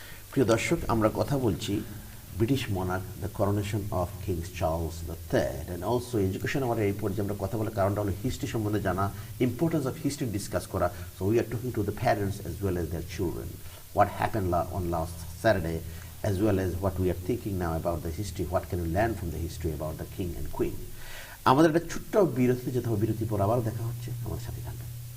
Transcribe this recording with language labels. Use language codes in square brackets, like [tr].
[bn] প্রিয় দর্শক, আমরা কথা বলছি British monarch, [en] the coronation of kings Charles the third, and also education [bn] আমাদের এই পর্যায়ে আমরা কথা বলার কারণটা হলো হিস্ট্রি সম্বন্ধে জানা, [en] importance of history discuss [bn] করা। [en] So we are talking to the parents as well as their children, what happen on last Saturday, as well as what we are thinking now about the history, what can we learn from the history about the king and queen. [bn] আমাদের একটা ছোট্ট বিরতি যেতে হবে, বিরতি পর আবার দেখা হচ্ছে, আমাদের সাথে থাকবেন।